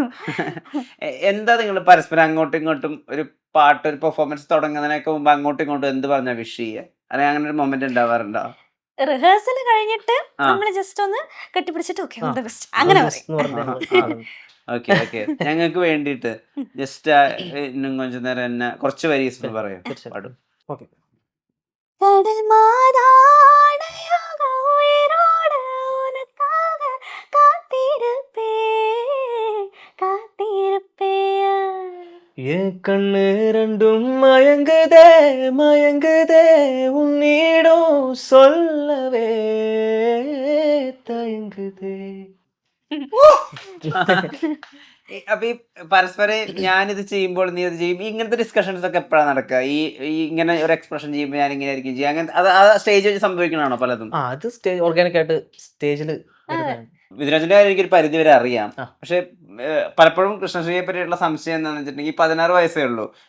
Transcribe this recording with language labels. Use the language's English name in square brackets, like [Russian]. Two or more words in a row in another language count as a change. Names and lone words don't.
[Malayalam] എന്താ നിങ്ങൾ പരസ്പരം അങ്ങോട്ടും ഇങ്ങോട്ടും ഒരു പാട്ട്, ഒരു പെർഫോമൻസ് തുടങ്ങുന്നതിനൊക്കെ മുമ്പ് അങ്ങോട്ടും ഇങ്ങോട്ടും എന്ത് പറഞ്ഞാ വിഷ് ചെയ്യുക? അല്ലെങ്കിൽ അങ്ങനെ ഒരു മൊമെന്റ് ഉണ്ടാവാറുണ്ടോ? റിഹേഴ്സൽ കഴിഞ്ഞിട്ട് നമ്മള് ജസ്റ്റ് ഒന്ന് കെട്ടിപ്പിടിച്ചിട്ട് [English] okay all the best [Malayalam] അങ്ങനെ പറയും. ഓക്കെ ഓക്കെ. ഞങ്ങൾക്ക് വേണ്ടിയിട്ട് ജസ്റ്റ് ഇന്നും കുറച്ചു നേരം എന്നെ കുറച്ച് വരീസ് പറയും, പാടും. ഓക്കെ. [Tamil] கடல் மாதாடையாக உயிரோடு உனக்காக காத்திருப்பேன் காத்திருப்பேன். என் கண்ணு ரெண்டும் மயங்குதே மயங்குதே உன்னிடம் சொல்லவே தயங்குதே. [Malayalam] അപ്പൊ ഈ പരസ്പരം ഞാനിത് ചെയ്യുമ്പോൾ നീ ഇത് ചെയ്യും, ഇങ്ങനത്തെ ഡിസ്കഷൻസ് ഒക്കെ എപ്പോഴാണ് നടക്കുക? ഈ ഇങ്ങനെ ഒരു എക്സ്പ്രഷൻ ചെയ്യുമ്പോൾ ഞാൻ ഇങ്ങനെ ആയിരിക്കും ചെയ്യുക, അങ്ങനെ അത് ആ സ്റ്റേജ് വെച്ച് സംഭവിക്കണാണോ പലതും? അത് സ്റ്റേജ് ഓർഗാനിക് ആയിട്ട് സ്റ്റേജിൽ വിദ്യരാജന്റെ കാര്യം എനിക്കൊരു പരിധി വരെ അറിയാം. പക്ഷെ പലപ്പോഴും കൃഷ്ണശ്രീയെ പറ്റിയുള്ള സംശയം എന്താണെന്ന് വെച്ചിട്ടുണ്ടെങ്കിൽ 16 വയസ്സേ ഉള്ളൂ.